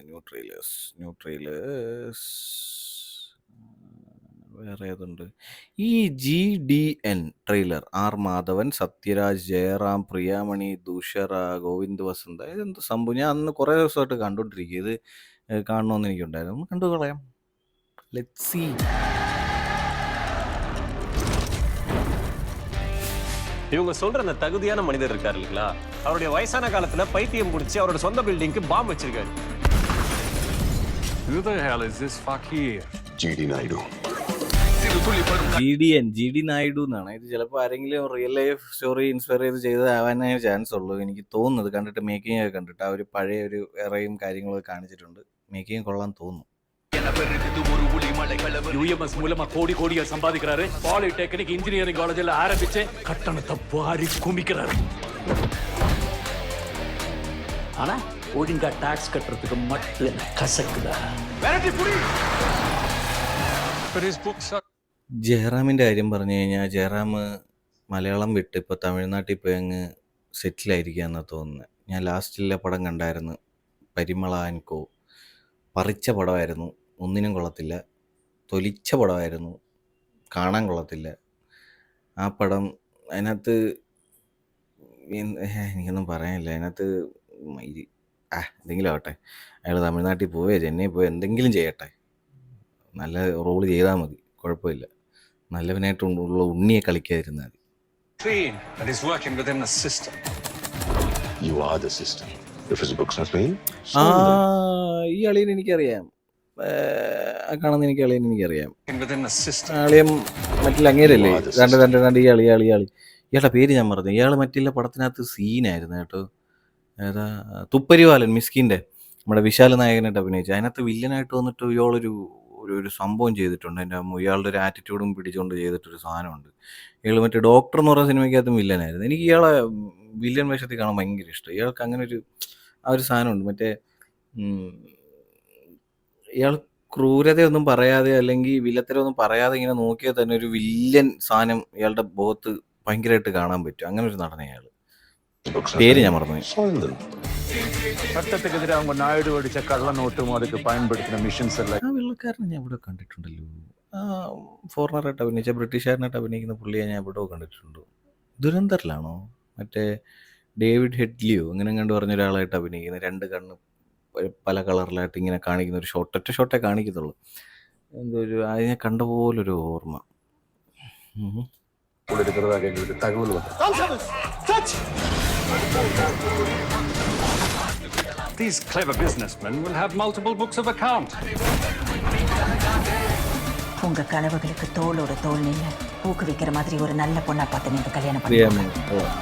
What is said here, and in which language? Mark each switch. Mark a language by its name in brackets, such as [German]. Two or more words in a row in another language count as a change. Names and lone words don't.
[English] new trailers [Malayalam] വേറെ ഏതുണ്ട്? ഈ GDN ട്രെയിലർ, ആർ മാധവൻ, സത്യരാജ്, ജയറാം, പ്രിയാമണി, ദുഷറ, ഗോവിന്ദ് വസന്ത, ഇതെന്ത് സംഭവം? ഞാൻ അന്ന് കുറേ ദിവസമായിട്ട് കണ്ടുകൊണ്ടിരിക്കുക. ഇത് കാണണമെന്ന് എനിക്കുണ്ടായിരുന്നു. ഒന്ന് കണ്ടു കളയാം. [English] let's see. [Tamil] இவங்க சொல்ற அந்த தகுதியான மனிதர் இருக்காரு இல்லைங்களா, அவருடைய வயசான காலத்துல பைத்தியம் பிடிச்சி அவரோட சொந்த பில்டிங்க்கு பாம்பு வச்சிருக்காரு. [English] Who the hell is this fakir? GD Naidu. [Malayalam] GD നായിഡു എന്നാണ്. ഇത് ചിലപ്പോൾ ആരെങ്കിലും [English] real life story inspire [Malayalam] ചെയ്ത് ചെയ്തതാവാനേ ചാൻസ് ഉള്ളൂ എനിക്ക് തോന്നുന്നത്. കണ്ടിട്ട് മേക്കിംഗ് ഒക്കെ കണ്ടിട്ട് ആ ഒരു പഴയ ഒരു എറയും കാര്യങ്ങളൊക്കെ കാണിച്ചിട്ടുണ്ട്. മേക്കിംഗ് കൊള്ളാൻ തോന്നുന്നു. [Tamil] UMS மூலமா கோடி கோடியா சம்பாதிக்கிறாரு. [English] polytechnic engineering [Tamil] காலேஜ்ல ஆரம்பிச்சு கட்டணத்தை வாரி குமிக்கிறாரு. ஆனா ஒழுங்கா டாக்ஸ் கட்டுறதுக்கு மட்டும் என்ன கசக்குதா? [English] But his books are [Malayalam] ജയറാമിൻ്റെ കാര്യം പറഞ്ഞു കഴിഞ്ഞാൽ, ജയറാം മലയാളം വിട്ട് ഇപ്പോൾ തമിഴ്നാട്ടിൽ പോയി അങ്ങ് സെറ്റിലായിരിക്കുകയെന്നാണ് തോന്നുന്നത്. ഞാൻ ലാസ്റ്റിലെ പടം കണ്ടായിരുന്നു, പരിമള ആൻഡ് കോ. പറിച്ച പടമായിരുന്നു, ഒന്നിനും കൊള്ളത്തില്ല. തൊലിച്ച പടമായിരുന്നു, കാണാൻ കൊള്ളത്തില്ല. ആ പടം അതിനകത്ത് എനിക്കൊന്നും പറയാനില്ല. അതിനകത്ത് എന്തെങ്കിലും ആവട്ടെ, അയാൾ തമിഴ്നാട്ടിൽ പോവേ ചെന്നൈ പോയി എന്തെങ്കിലും ചെയ്യട്ടെ, നല്ല റോള് ചെയ്താൽ മതി, കുഴപ്പമില്ല. നല്ലവനായിട്ടുള്ള ഉണ്ണിയെ കളിക്കാതിരുന്നാൽ മതി. [English] Clean, and he's working within the system. You are the system. If his books are clean, [Malayalam] ആ ഈ അളിയൻ എനിക്കറിയാം, ആ കാണുന്ന എനിക്കറിയാം. [English] Working within the system. [Malayalam] അളിയൻ മറ്റുള്ള അങ്ങേരല്ലേ, രണ്ട് ഈ അളി ഇയാളുടെ പേര് ഞാൻ പറഞ്ഞു. ഇയാൾ മറ്റുള്ള പടത്തിനകത്ത് സീനായിരുന്നു കേട്ടോ. ഏതാ തുപ്പരിവാലൻ മിസ്കിൻ്റെ നമ്മുടെ വിശാല നായകനായിട്ട് അഭിനയിച്ചു. അതിനകത്ത് വില്ലനായിട്ട് വന്നിട്ട് ഇയാളൊരു ഒരു സംഭവം ചെയ്തിട്ടുണ്ട്. എൻ്റെ ഇയാളുടെ ഒരു ആറ്റിറ്റ്യൂഡും പിടിച്ചുകൊണ്ട് ചെയ്തിട്ടൊരു സാധനമുണ്ട്. ഇയാൾ മറ്റേ ഡോക്ടർ എന്ന് പറയുന്ന സിനിമയ്ക്കകത്തും വില്ലനായിരുന്നു. എനിക്ക് ഇയാളെ വില്ലൻ വേഷത്തിൽ കാണാൻ ഭയങ്കര ഇഷ്ടം. ഇയാൾക്ക് അങ്ങനെ ഒരു ആ ഒരു സാധനമുണ്ട്. മറ്റേ ഇയാൾ ക്രൂരതയൊന്നും പറയാതെ അല്ലെങ്കിൽ വില്ലത്തരമൊന്നും പറയാതെ ഇങ്ങനെ നോക്കിയാൽ തന്നെ ഒരു വില്ലൻ സാധനം ഇയാളുടെ മുഖത്ത് ഭയങ്കരമായിട്ട് കാണാൻ പറ്റും. അങ്ങനെ ഒരു നടനെ അയാൾ. പേര് ഞാൻ മറന്നു. [Tamil] சட்டத்துக்கு அவங்க நாயுடு அடிச்ச கள்ள நோட்டும் அதுக்கு பயன்படுத்தின மிஷின்ஸ் எல்லாம் [Malayalam] ആ വെള്ളക്കാരനെ ഞാൻ ഇവിടെ കണ്ടിട്ടുണ്ടല്ലോ. ആ ഫോറിനറായിട്ട് അഭിനയിച്ച ബ്രിട്ടീഷുകാരനായിട്ട് അഭിനയിക്കുന്ന പുള്ളിയെ ഞാൻ ഇവിടെ കണ്ടിട്ടുണ്ട്. ദുരന്തറിലാണോ മറ്റേ ഡേവിഡ് ഹെഡ്ലിയോ അങ്ങനെ കണ്ടു പറഞ്ഞ ഒരാളായിട്ട് അഭിനയിക്കുന്ന, 2 കണ്ണ് പല കളറിലായിട്ട് ഇങ്ങനെ കാണിക്കുന്ന ഒരു ഒറ്റ ഷോട്ടേ കാണിക്കത്തുള്ളൂ. എന്തോ ഒരു അതിനെ കണ്ട പോലൊരു ഓർമ്മ. [Tamil] இருக்கிறதாக எங்களுக்கு தகவல் வந்தது. [English] These clever businessmen will have multiple books of account. [Tamil] உங்க கனவுகளுக்கு தோளோட தோல் நின்று ஊக்குவிக்கிற மாதிரி ஒரு நல்ல பொண்ணா பார்த்து நீங்க கல்யாணம் பண்ணுங்க.